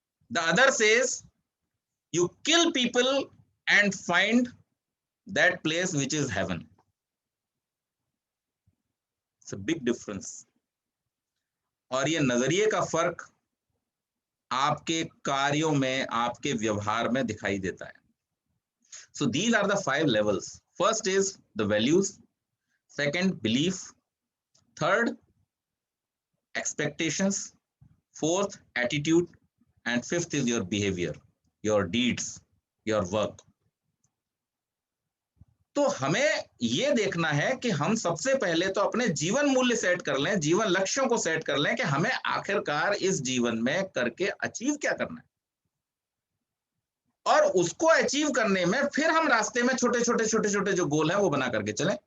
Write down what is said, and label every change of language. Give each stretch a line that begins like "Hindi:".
English: The other says you kill people and find that place which is heaven. It's a big difference.
Hindi: और ये नजरिए का फर्क आपके कार्यों में, आपके व्यवहार में दिखाई देता है।
English: So these are the 5 levels. First is the values, second belief, third expectations, fourth attitude, and fifth is your behavior, your deeds, your work.
Hindi: तो हमें ये देखना है कि हम सबसे पहले तो अपने जीवन मूल्य सेट कर लें, जीवन लक्ष्यों को सेट कर लें कि हमें आखिरकार इस जीवन में करके अचीव क्या करना है, और उसको अचीव करने में फिर हम रास्ते में छोटे छोटे जो गोल हैं वो बना करके चलें।